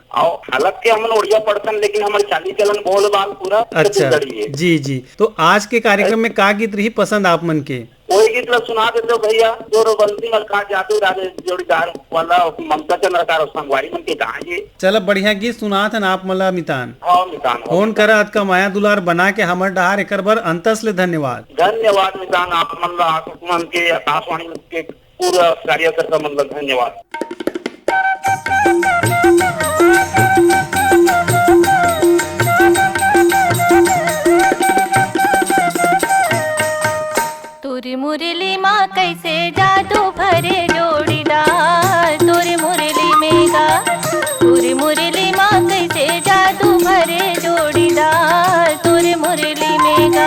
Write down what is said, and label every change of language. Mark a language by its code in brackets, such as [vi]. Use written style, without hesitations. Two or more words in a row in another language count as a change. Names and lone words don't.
[hne] और हालत के हमन उड़िया पढ़तन, लेकिन हमारे चाली चलन बोल बाल पूरा अच्छा जी। तो आज के कार्यक्रम में का गीत रही पसंद आप मन के? वही गीत ला सुना देते हो भैया, जो बंसी मलका जादू राधे जोड़ीदार वाला ममता चंद्रकार संगवारी मन के कहा ये। चलो बढ़िया गीत सुना था ना आप मला मितान। हाँ मितान, फोन करा आज का माया दुलार बना के हमर डहार एक बार अंतस ले धन्यवाद। धन्यवाद मितान, आप मन के आकाशवाणी के पूरा कार्यकर्ता मन धन्यवाद। तोरी मुरली माँ कैसे जादू भरे जोड़ीदार, तोरी मुरली में गा, तोरी मुरली माँ कैसे जादू जादू भरे जोड़ीदार तोरे मुरली में गा।